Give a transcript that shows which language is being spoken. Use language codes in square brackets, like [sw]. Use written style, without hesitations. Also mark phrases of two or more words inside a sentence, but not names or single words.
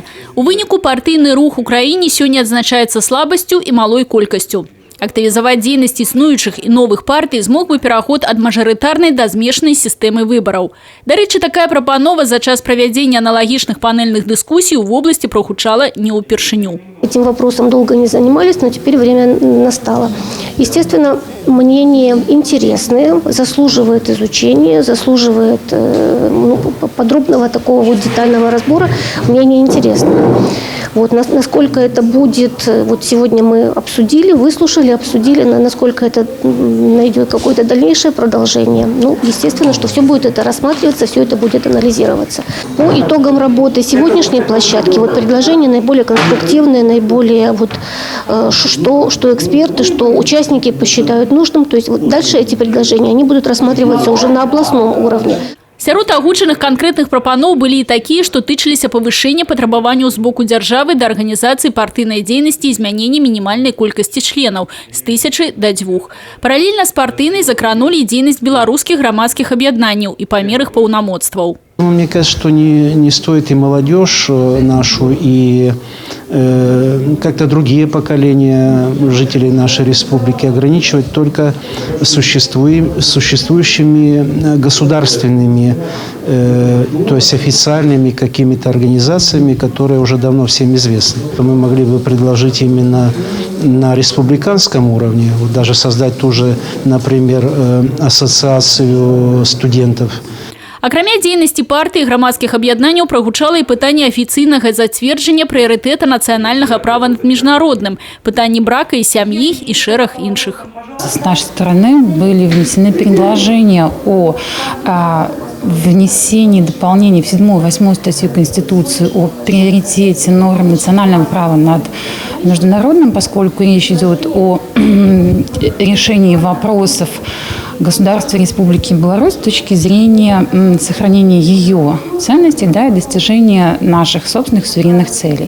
[be] У выніку партыйны рух у краіне сёння адзначаецца слабасцю і малой колькасцю. Актывізаваць дзейнасць існуючых і новых партый змог бы пераход ад мажарытарнай да змешанай сістэмы выбараў. Дарэчы, такая прапанова за час правядзення аналагічных панельных дыскусій у вобласці прагучала не ўпершыню. [ru] Этим вопросом долго не занимались, но теперь время настало. Естественно, мнения интересные, заслуживает изучения, заслуживает подробного такого вот детального разбора. Мнение интересное. Вот, насколько это будет, вот сегодня мы обсудили, выслушали, обсудили, насколько это найдет какое-то дальнейшее продолжение. Ну, естественно, что все будет это рассматриваться, все это будет анализироваться. По итогам работы сегодняшней площадки, вот предложения наиболее конструктивные, наиболее вот, что эксперты, что участники посчитают нужным. То есть вот дальше эти предложения, они будут рассматриваться уже на областном уровне. [be] Сярод агучаных канкрэтных прапаноў былі і такія, што тычыліся павышэння патрабаванняў з боку дзяржавы да арганізацыі партыйнай дзейнасці і змянення мінімальнай колькасці членаў з 1000 до 2. Паралельна з партыйнай закранулі і дзейнасць беларускіх грамадскіх аб'яднанняў і памер іх паўнамоцтваў. [ru] Мне кажется, что не стоит и молодежь нашу, и как-то другие поколения жителей нашей республики ограничивать только существующими государственными, то есть официальными какими-то организациями, которые уже давно всем известны. Мы могли бы предложить именно на республиканском уровне, вот даже создать ту же, например, ассоциацию студентов. [be] Акрамя дзейнасці партыі грамадскіх аб'яднанняў прагучала і пытанне афіцыйнага зацверджання прыярытэта нацыянальнага права над міжнародным, пытанні брака и сям'і и шэраг іншых. [ru] С нашей стороны были внесены предложения о внесении дополнений в 7-8 статью Конституции о приоритете норм национального права над международным, поскольку речь идет о решении вопросов государства Республики Беларусь с точки зрения сохранения ее ценностей, да, и достижения наших собственных суверенных целей.